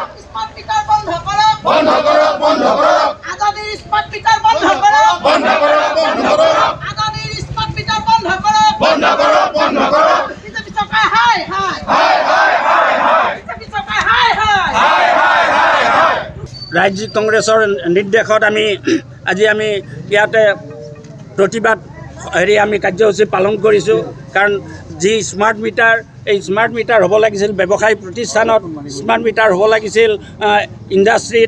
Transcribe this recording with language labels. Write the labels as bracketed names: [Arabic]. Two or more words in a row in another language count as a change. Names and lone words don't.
[English] smart meter [Assamese] বন্ধ করক বন্ধ করক বন্ধ করক আদানির [English] smart meter [Assamese] বন্ধ করক বন্ধ করক বন্ধ করক আদানির [English] smart meter [Assamese] বন্ধ করক বন্ধ করক বন্ধ করক বিজেপি সরকার হায় হায় হায় হায় হায় হায় বিজেপি সরকার হায় হায় হায় হায় হায় হায় ৰাজ্যিক কংগ্ৰেছৰ নিৰ্দেশত আজি আমি ইয়াতে প্ৰতিবাদ আমি কাৰ্যসূচী পালন কৰিছোঁ। কাৰণ যি [English] smart meter [Assamese] এই [English] smart meter [Assamese] হ'ব লাগিছিল ব্যৱসায়িক প্ৰতিষ্ঠানত, [English] smart meter [Assamese] হ'ব লাগিছিল ইণ্ডাষ্ট্ৰীত।